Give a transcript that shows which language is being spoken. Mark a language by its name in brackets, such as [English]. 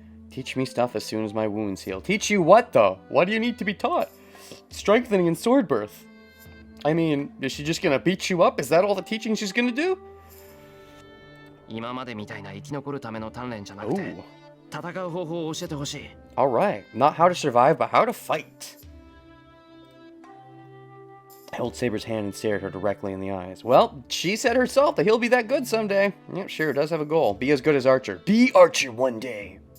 [English] Teach me stuff as soon as my wounds heal. Teach you what, though? What do you need to be taught? Strengthening and sword birth. I mean, is she just gonna beat you up? Is that all the teaching she's gonna do? [Japanese] 今までみたいな生き残るための鍛錬じゃなくて、戦う方法を教えてほしい。 [English] Alright, not how to survive, but how to fight. I held Saber's hand and stared her directly in the eyes. Well, she said herself that he'll be that good someday. Yeah, sure, does have a goal. Be as good as Archer. Be Archer one day.